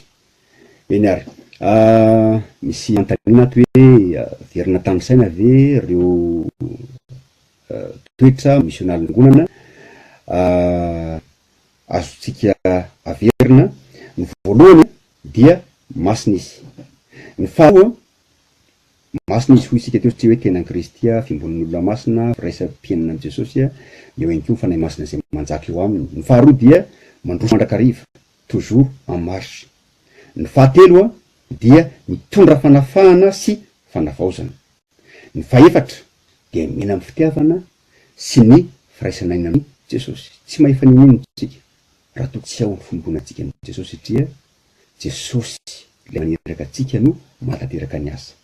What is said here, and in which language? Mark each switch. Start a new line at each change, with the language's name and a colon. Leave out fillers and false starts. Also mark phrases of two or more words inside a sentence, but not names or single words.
Malagasy: Eny ary misy antaniana ato hoe verina tany saina ve reo toetra misionaly fiangonana azontsika averina. Ny voalohany dia masina izy. Ny faharoa masina izy ho isika teo tsy hoe tena Kristia, fimbon'olona masina, firaisam-piainana amin'i Jesosy eo ihany koa ny fanahy masina izay manjaka eo aminy. Ny faharoa dia mandroso mandrakariva,
French: toujours en marche.
Malagasy: Ny fahatelo dia mitondra fanafahana sy fanavaozana. Ny fahaefatra dia mena amin'ny fitiavana sy ny firaisan'aina amin'i Jesosy. Tsy mahefa ninino tsika raha toa tsy ao ny fombonatsika amin'i Jesosy satria Jesosy le maniraka atsika no manateraka ny asa.